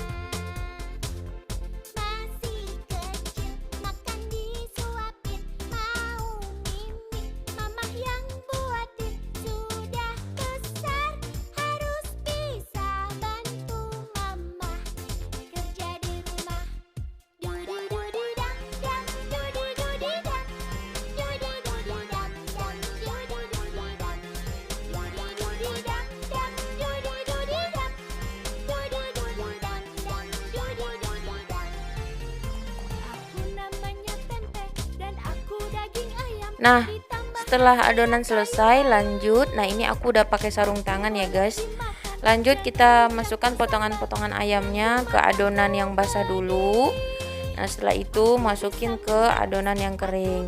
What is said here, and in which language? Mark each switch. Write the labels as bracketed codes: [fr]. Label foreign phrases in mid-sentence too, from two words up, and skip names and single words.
[id] Masih kecil, makan disuapin, mau mimik, mamah yang buatin. Sudah besar, harus bisa bantu mamah kerja di rumah. Dudi dudi dang dang, dudi dudi dang, dudi dudi dang dang, dudi dudi dang, dudi dudi dang dang, dudi dudi dang, dudi dudi dang dang, dudi dudi dang. Aku namanya tempe dan aku daging ayam. Nah Ditambah setelah adonan selesai, lanjut. Nah ini aku udah pakai sarung tangan ya guys. Lanjut kita masukkan potongan-potongan ayamnya ke adonan yang basah dulu. Nah setelah itu masukin ke adonan yang kering.